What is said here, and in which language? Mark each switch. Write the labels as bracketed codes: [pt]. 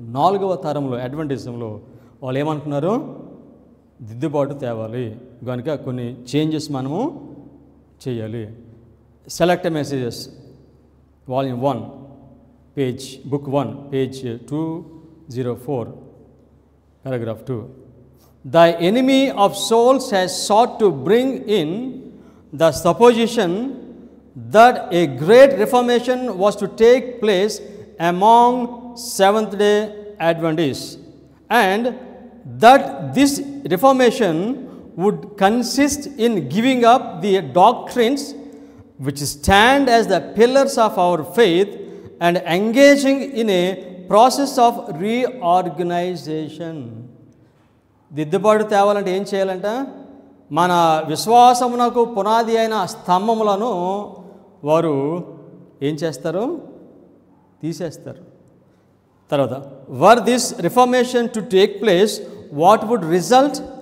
[te] 4వ తరంలో అడ్వాంటేజ్లో వాళ్ళు ఏమనుకున్నారు? దిద్దుబాటు తేవాలి. కనుక కొన్ని చేంజెస్ మనము చేయాలి. Select messages volume 1 page book 1 page 204 paragraph 2. [en] The enemy of souls has sought to bring in the supposition that a great reformation was to take place among Seventh-day Adventists, and that this reformation would consist in giving up the doctrines which stand as the pillars of our faith and engaging in a process of reorganization. [te] దిద్దుబాటు తేవాలంటే ఏం చేయాలంట? మన విశ్వాసమునకు పునాది అయిన స్తంభములను వారు ఏం చేస్తారు? తీసేస్తారు. [en] తర్వాత were this reformation to take place, what would result?